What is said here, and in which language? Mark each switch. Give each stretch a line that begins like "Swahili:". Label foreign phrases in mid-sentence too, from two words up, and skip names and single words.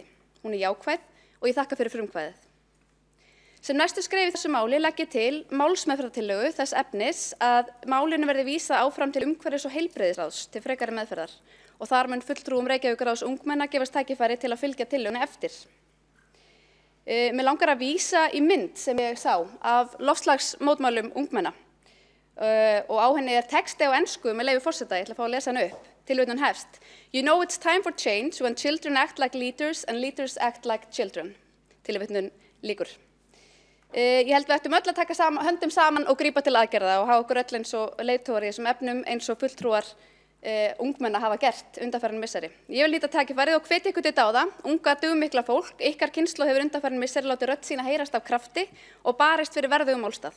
Icelandic: Hún jákvæð og ég þakka fyrir frumkvæðið. Sem næstu skref í þessu máli legg ég til málsmeðferðartillögu þess efnis að málinu verði vísað áfram til umhverfis- og heilbrigðisráðs til frekari meðferðar og þar mun fulltrúum Reykjavíkurráðs ungmenna gefast tækifæri til að fylgja tillögunni eftir. Mig langar að vísa í mynd sem ég sá af loftslagsmótmælum ungmenna. Og á henni texti á ensku með leyfi forseta, ég ætla að fá að lesa hann upp. Tilvitnun hefst.
English: You know it's time for change when children act like leaders and leaders act like children.
Icelandic: Tilvitnun lýkur. Ég held við ættum öll að taka höndum saman og grípa til aðgerða og hafa okkur öll eins og leiðtogar í þessum efnum eins og fulltrúar ungmenna hafa gert undanfarin misseri. Ég vil nýta tækifærið og hvetja ykkur til dáða, unga dugmikla fólk, ykkar kynslóð hefur undanfarin misseri látið rödd sína heyrast af krafti og barist fyrir verðugum málstað.